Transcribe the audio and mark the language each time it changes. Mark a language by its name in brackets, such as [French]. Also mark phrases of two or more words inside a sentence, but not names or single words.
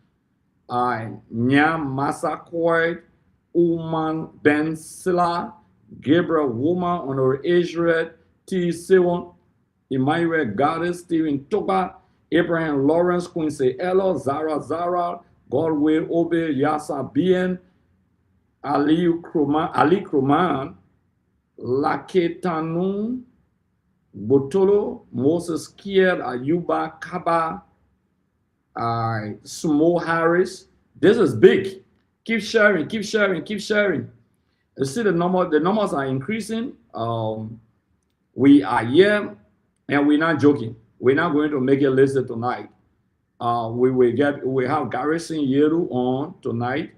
[English] Nyam Massaquoi, Uman Ben Silla, Gabriel Woman, Honor Israel, T. Sewon, Emmanuel Goddess, Stephen Toba, Abraham Lawrence, Quincy Ella, Zara, Galway Obe, Yasa Bien, Ali Kruman, Laketanu, Botolo, Moses Kier, Ayuba Kaba, Sumo Harris. This is big. Keep sharing. You see the numbers are increasing. We are here and we're not joking. We're not going to make it listed tonight. We have Garrison Yeru on tonight.